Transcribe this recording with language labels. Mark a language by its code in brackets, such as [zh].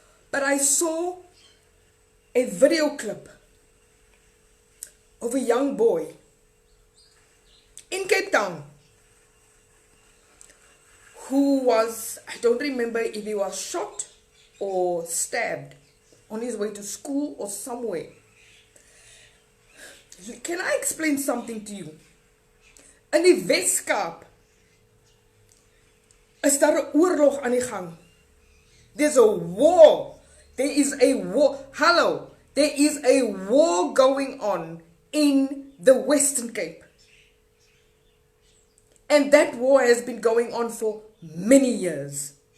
[en] But I saw a video clip of a young boy in Cape Town who was, I don't remember if he was shot or stabbed on his way to school or somewhere. Can I explain something to you? [af] In die Weskaap is daar 'n oorlog aan die gang. [en] There's a war. There is a war. Hello. There is a war going on in the Western Cape. And that war has been going on for many years.